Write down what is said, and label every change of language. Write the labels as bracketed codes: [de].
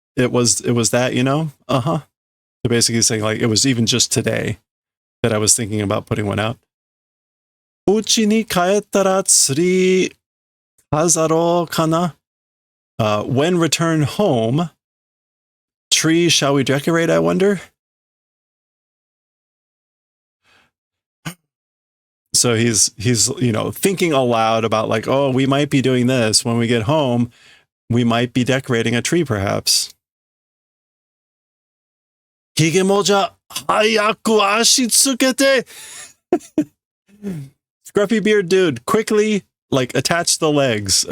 [en] It was that, you know? So basically saying like it was even just today that I was thinking about putting one out. [ja] お家に帰ったらツリー飾ろうかな. [en] When return home, tree shall we decorate, I wonder? So he's you know, thinking aloud about like, oh, we might be doing this when we get home. We might be decorating a tree, perhaps. [ja] ひげもじゃ、早く足つけて! [en] Scruffy beard dude, quickly, like, attach the legs.